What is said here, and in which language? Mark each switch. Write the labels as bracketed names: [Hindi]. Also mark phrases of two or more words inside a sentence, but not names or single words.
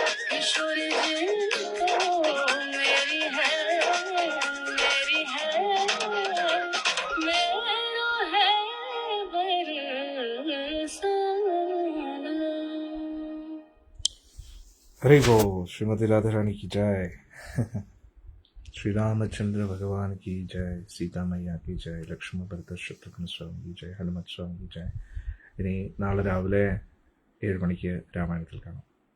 [Hindi] किशोर जी तो मेरी है, मेरो है बरसाना। हरि बोल। श्रीमती राधा रानी की जय। श्री रामचंद्र भगवान की जय, सीता मैया की जय, [Malayalam] ലക്ഷ്മണ ഭരത ശത്രുഘ്ന സ്വാമി ജയ, ഹനുമത് സ്വാമി ജയ. ഇനി നാളെ രാവിലെ 7 മണിക്ക് രാമായണത്തിൽ കാണാം.